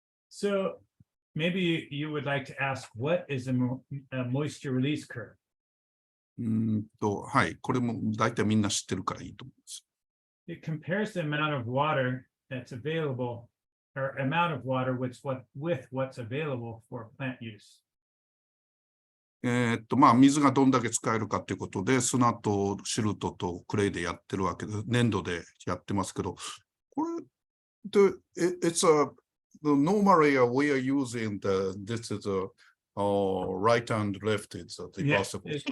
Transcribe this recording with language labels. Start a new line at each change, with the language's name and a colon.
English: So maybe you would like to ask, what is a moisture release curve?
Japanese: はい、これも大体みんな知ってるからいいと思います。
English: It compares the amount of water that's available, or amount of water with what's available for plant use.
Japanese: まあ、水がどんだけ使えるかということで、砂とシルトとクレイでやってるわけで、粘土でやってますけど、これ、
English: it's the normally we are using this is right and left is possible.